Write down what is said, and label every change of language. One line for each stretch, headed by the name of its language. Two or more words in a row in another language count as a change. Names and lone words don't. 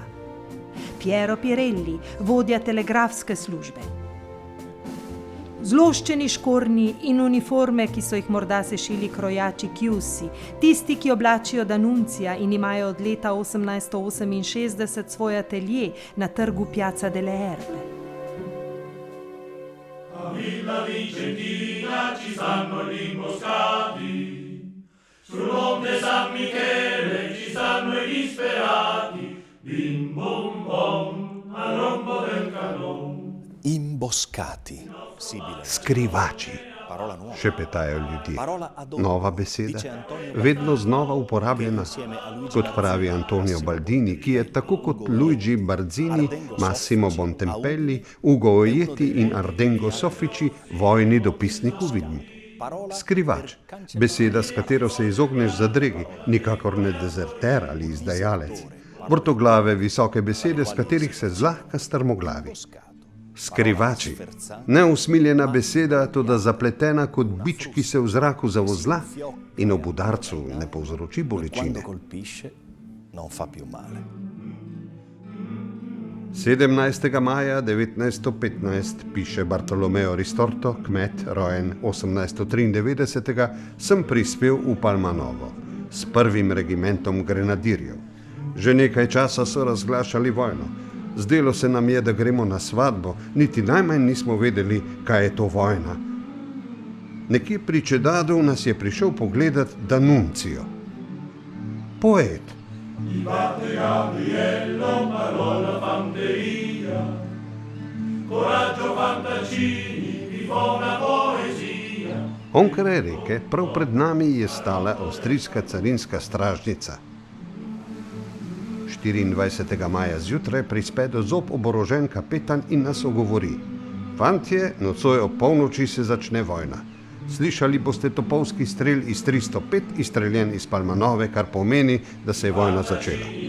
Slovenian: Piero Pirelli, vodja telegrafske službe. Zloščeni škornji in uniforme, ki so jih morda sešili krojači Chiusi, tisti, ki oblačijo D'Annunzia in imajo od leta 1868 svoj atelje na trgu Piazza delle Erbe.
Italian: ci stanno gli imboscati, sul monte San Michele ci stanno i disperati, bim bom bom, al rombo del canon. Imboscati. Sibile.
Slovenian: Skrivači,
Italian: Parola nuova.
Slovenian: šepetajo ljudje.
Italian: Parola
Latin: ad hoc.
Slovenian: Nova beseda,
Italian: Dice Antonio
Slovenian: vedno Baldini, znova uporabljena,
Italian: insieme a Luigi
Slovenian: kot pravi Marzini, Antonio Massimo Baldini, ki je tako kot Ugolini, Luigi Barzini, Ardengo Massimo Soffici, Bontempelli, Audi, Ugo Ojeti Benvenuto in
Italian: di
Slovenian: Ardengo Soffici vojni dopisnik v Vidmu.
Italian: Parola
Slovenian: Skrivač,
Italian: per cancellare.
Slovenian: beseda, s katero se izogneš zadregi, nikakor ne dezerter ali izdajalec. Vrtoglave, visoke besede, s katerih se zlahka strmoglavi. Skrivači, neusmiljena beseda, toda zapletena kot bič, ki se v zraku zavozla in ob udarcu ne povzroči bolečine.
Italian: Quando colpisce non fa più male.
Slovenian: 17. maja 1915 piše Bartolomeo Ristorto, kmet, rojen 1893, sem prispel v Palmanovo s prvim regimentom grenadirjev. Že nekaj časa so razglašali vojno. Zdelo se nam je, da gremo na svatbo, niti najmanj nismo vedeli, kaj je to vojna. Nekje pri Čedadu nas je prišel pogledat D'Annunzio. Poet.
Italian: Batte Gabriello, parola fanteria, coraggio fantaccini, vivona poesia.
Slovenian: Onkraj reke, prav pred nami je stala avstrijska carinska stražnica. 24. maja zjutraj prispe do zob oborožen kapetan in nas ogovori. Fantje, nocoj ob polnoči se začne vojna. Slišali boste topovski strel iz 305, izstreljen iz Palmanove, kar pomeni, da se je vojna začela.